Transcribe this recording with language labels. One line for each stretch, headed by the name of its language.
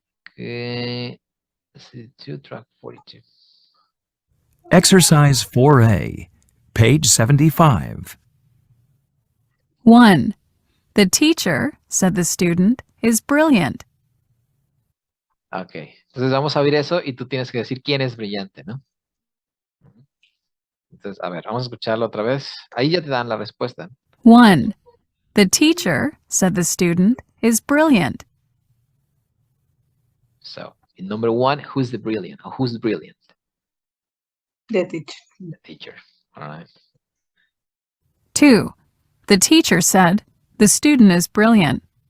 English: Okay, 62, track 42. Exercise 4A, page 75. 1. The teacher, said the student, is brilliant.
Spanish: Ok, entonces vamos a ver eso y tú tienes que decir quién es brillante, ¿no? Entonces, a ver, vamos a escucharlo otra vez. Ahí ya te dan la respuesta.
English: 1. The teacher, said the student, is brilliant. So, in number 1, who's the brilliant? Or who's brilliant? The teacher. The teacher. All right. 2. The teacher said, the student is brilliant.